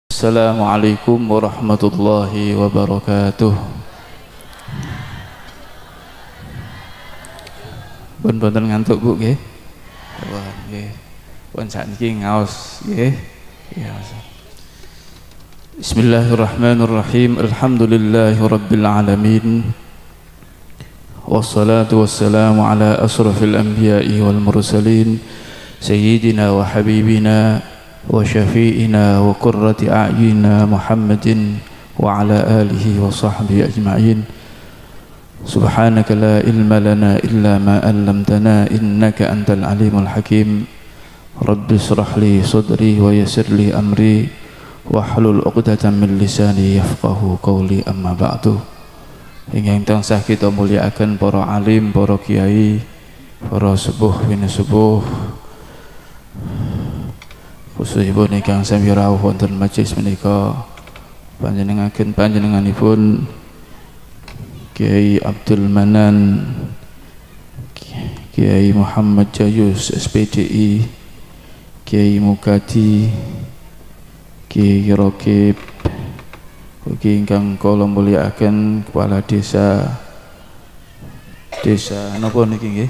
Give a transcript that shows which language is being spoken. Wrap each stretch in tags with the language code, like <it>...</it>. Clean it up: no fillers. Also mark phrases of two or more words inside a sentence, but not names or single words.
<ar>السلام عليكم ورحمة الله وبركاته.</ar> <jv>Pun ngantuk Bu nggih? Wah nggih. Pun sakniki ngaos nggih. Ya.</jv> <ar>بسم الله الرحمن الرحيم. الحمد لله رب العالمين. والصلاة والسلام على أشرف الأنبياء والمرسلين سيدنا وحبيبنا وشفيعنا وقرة أعيننا محمد وعلى آله وصحبه أجمعين. سبحانك لا علم لنا إلا ما علمتنا إنك أنت العليم الحكيم. رب اشرح لي صدري ويسر لي أمري واحلل عقدة من لساني يفقهوا قولي أما بعد.</ar> <jv>Ingkang tansah kita mulyakaken para alim, para kiai, para sepuh wini sepuh, khususipun ingkang sami rawuh wonten majelis menika, panjenenganipun Kiai Abdul Manan, Kiai Muhammad Jayus SPDI, Kiai Mukadi, Kiai Rokib, ugi ingkang kula mulyakaken</jv> <id>kepala desa</id> <jv>napa niki nggih?</jv>